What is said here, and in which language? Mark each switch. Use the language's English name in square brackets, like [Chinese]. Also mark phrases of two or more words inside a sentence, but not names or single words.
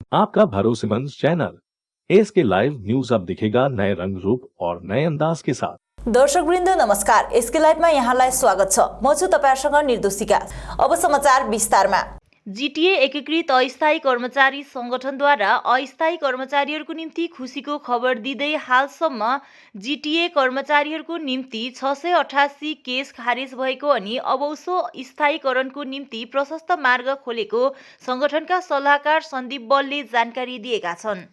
[Hindi] आपका भरोसेमंद चैनल एसके लाइव न्यूज अब दिखेगा नए रंग रूप और नए अंदाज के साथ। [Nepali] दर्शकवृन्द नमस्कार, एसके लाइभमा यहाँलाई स्वागत छ। म छु तपाईहरुसँग निर्दोषिका। अब समाचार विस्तारमा। जीटीए एकीकृत अस्थायी कर्मचारी संगठनद्वारा अस्थायी कर्मचारीहरूको निम्ति खुसीको खबर दिँदै हालसम्म जीटीए कर्मचारीहरूको निम्ति 688 केस खारेज भएको अनि अबौसो स्थायीकरणको निम्ति प्रशस्त मार्ग खोलेको संगठनका सल्लाहकार सन्दीप बलले जानकारी दिएका छन्।